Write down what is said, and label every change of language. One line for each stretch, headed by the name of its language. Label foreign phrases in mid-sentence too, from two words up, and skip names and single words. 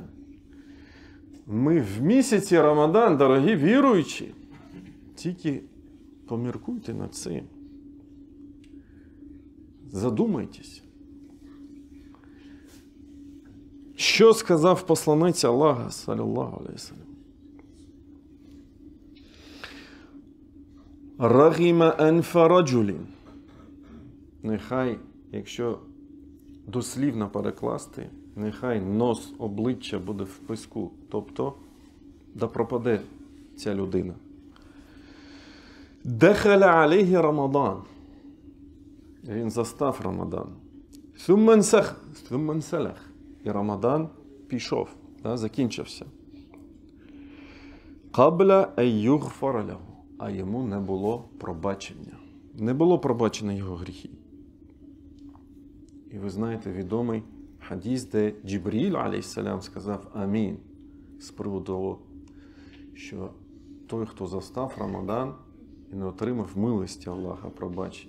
Ukrainian: Ми в місяці Рамадан, дорогі віруючі. Тільки поміркуйте над цим. Задумайтесь. Що сказав посланець Аллаха,
Arabic: صلى الله عليه وسلم? رغم أنف رجل.
Ukrainian: Нехай, якщо дослівно перекласти, нехай нос обличчя буде в писку. Тобто, да пропаде ця людина.
Arabic: دخل عليه رمضان. Він застав Рамадан. ثم انسلخ.
Ukrainian: І Рамадан пішов, закінчився.
Arabic: قبل أن يغفر له.
Ukrainian: А йому не було пробачення. Не було пробачення його гріхів. І ви знаєте відомий хадіс, де Джибріль, алейхіссалям, сказав амін з приводу того, що той, хто застав Рамадан і не отримав милості Аллаха, пробачення.